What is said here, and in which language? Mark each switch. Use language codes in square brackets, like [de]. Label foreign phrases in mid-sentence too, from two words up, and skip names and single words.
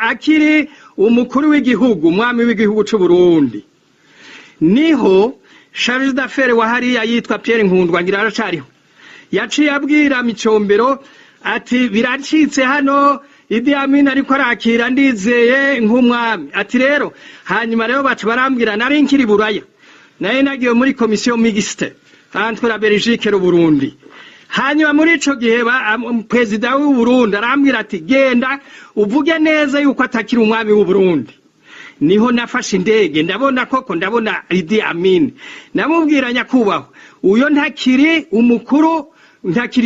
[rn] akiri umukuru w'igihugu umwami w'igihugu cy'u Burundi niho [fr] charge d'affaires [rn] wa hariya yitwa Pierre Nkundwa ngira aracariho yaciye abwira Micombero ati biracitse hano Idi Amin ariko arakira ndizeye nk'umwami ati rero hanyuma rero bacu barambwira nari nkiri Buraya naye nagiye muri [fr] commission mixte entre la Belgique [rn] n'u Burundi hanyuma muri ico gihe president w'u Burundi arambwira ati genda uvuge neza yuko atakiri umwami w'u Burundi niho nafashe indege ndabona Idi Amin namubwira nyakubaho uyo ntakiri umukuru ntakiri